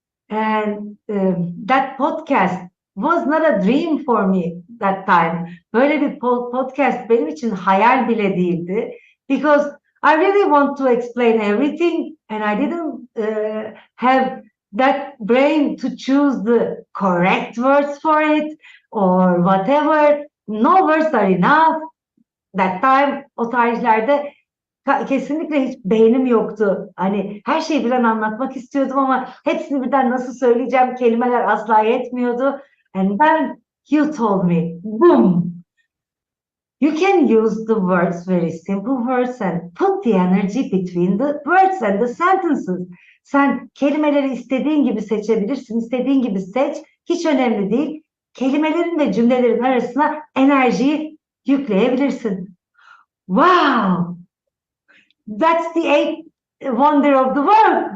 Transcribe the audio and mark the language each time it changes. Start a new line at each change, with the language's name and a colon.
English: And that podcast was not a dream for me that time.
Turkish: Böyle bir podcast benim için hayal bile değildi.
English: Because I really want to explain everything and I didn't have that brain to choose the correct words for it or whatever. No words are enough. That time
Turkish: o tarihlerde kesinlikle hiç beynim yoktu. Hani her şeyi birden anlatmak istiyordum ama hepsini birden nasıl söyleyeceğim, kelimeler asla yetmiyordu.
English: And then you told me, boom, you can use the words, very simple words, and put the energy between the words and the sentences.
Turkish: Sen kelimeleri istediğin gibi seçebilirsin, istediğin gibi seç. Hiç önemli değil. Kelimelerin ve cümlelerin arasına enerjiyi yükleyebilirsin.
English: Wow! That's the 8th wonder of the world.